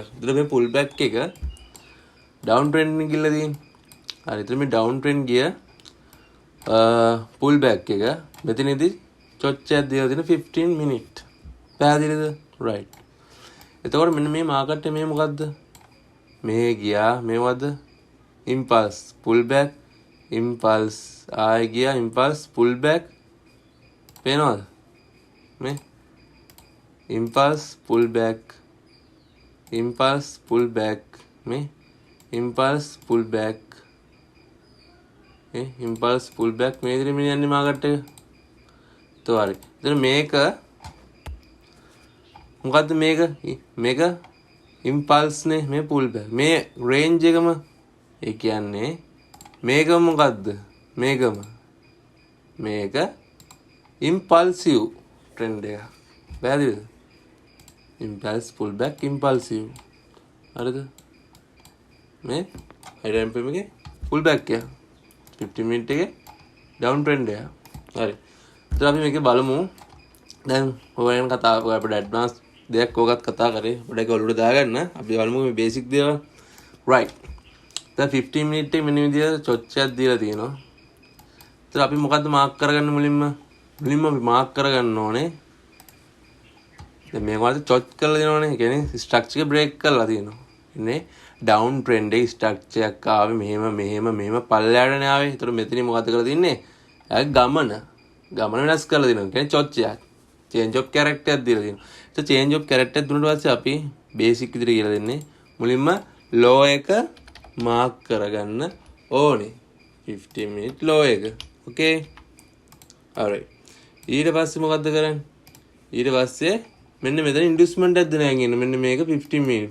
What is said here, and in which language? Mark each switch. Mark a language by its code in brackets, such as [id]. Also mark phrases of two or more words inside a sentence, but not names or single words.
[si] ඒතර මේ [en] pull back [si] එක [en] down trend [si] එකකින් ගිහලා තියෙන්නේ. හරි. ඒතර මේ [en] down trend [si] ගිය [en] pull back [si] එක මෙතනදී චොච්චයක් දීලා තියෙන 15 minute. පැහැදිලිද? right. එතකොට මෙන්න මේ market එක මේ මොකද්ද? මේ ගියා මේවද [en] impulse pull back impulse [si] ආය ගියා [en] impulse pull back [si] පේනවද මේ [en] impulse pull back impulse pull back මේ impulse pull back impulse pull back [si] මේ විදිහට මේ යන්නේ මාකට් එක. તો හරි. එතන මේක මොකද්ද මේක impulse නේ මේ pull back මේ range එකම ඒ කියන්නේ මේක මොකද්ද මේක [en] impulsive trend [si] එක. පැහැදිලිද? [en] impulse pull back impulsive. [si] හරිද? මේ [en] high time frame [si] එකේ [en] pull back [si] එක 15 minute එකේ [en] down trend [si] එක. හරි. ඉතින් අපි මේක බලමු. දැන් ඔයයන් කතා අපිට advance දෙයක් ඕකත් කතා කරේ. පොඩ්ඩක් ඔළුවට දාගන්න. අපි බලමු මේ basic දේවල්. right. දැන් 15 minute එකේ මෙන්න විදියට චොච්චයක් දීලා තියෙනවා. ඒතර අපි මොකද්ද මාක් කරගන්න මුලින්ම අපි මාක් කරගන්න ඕනේ. දැන් මේක වලට චොච් කරලා දෙනවනේ. ඒ කියන්නේ ස්ට්‍රක්චර් එක බ්‍රේක් කරලා තියෙනවා. ඉන්නේ [en] down trend [si] එකේ ස්ට්‍රක්චර් එකක් ආවේ මෙහෙම පල්ලෙහාටනේ ආවේ. ඒතර මෙතනින් මොකද කරලා තින්නේ? එයාගේ ගමන වෙනස් කරලා දෙනවා. කියන්නේ චොච්චයක්. [en] change of character [si] එකක් දීලා තියෙනවා. So [en] change of character [si] දුන්නාට පස්සේ අපි basic විදිහට කියලා දෙන්නේ. මුලින්ම low එක mark කරගන්න ඕනේ. [en] 15 minute low [si] එක. [en] Okay? alright. [si] ඊට පස්සේ මොකද්ද කරන්නේ? ඊට පස්සේ මෙන්න මෙතන inducement එකක් දෙනවා කියන්නේ මෙන්න මේක 15 minute.